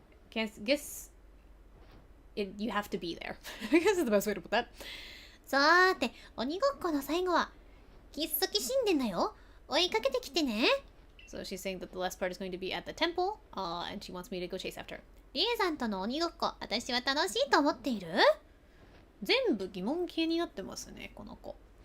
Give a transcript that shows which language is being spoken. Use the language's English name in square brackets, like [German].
[English] Guess you have to be there. I guess is the best way to put that. [Japanese] さーて、鬼ごっこの最後はキッスキ神殿だよ。追いかけてきてね。 [English] So she's saying that the last part is going to be at the temple, and she wants me to go chase after her. [Japanese] リエさんとの鬼ごっこ、私は楽しいと思っている？全部疑問形になってますね、この子。